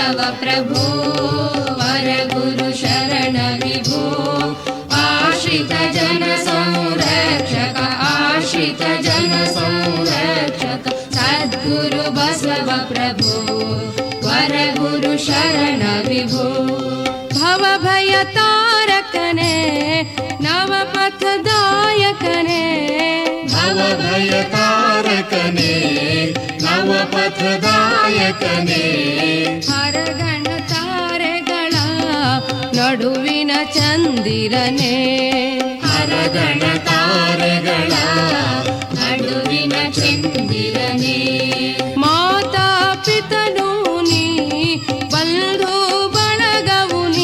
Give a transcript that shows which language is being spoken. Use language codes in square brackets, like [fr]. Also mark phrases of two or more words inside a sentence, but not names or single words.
[sa] प्रभो वरगुरु शरण विभो आश्रित जन संरक्षक आश्रित जन संरक्षक सद्गुरु बसव प्रभो वरगुरु शरण विभो [kn] ಭವ ಭಯ ತಾರಕನೆ ನವಪಥದಾಯಕನೆ ಭವ ಭಯ ತಾರಕನೆ ನವಪಥದಾಯಕನೆ ಹರಗಣ ತಾರೆಗಳ ನಡುವಿನ ಚಂದಿರನೆ ಹರಗಣ ತಾರೆಗಳ ನಡುವಿನ ಚಂದಿರನೇ ಮಾತಾ ಪಿತನು ನೀ ಬಂಧು ಬಳಗವು ನೀ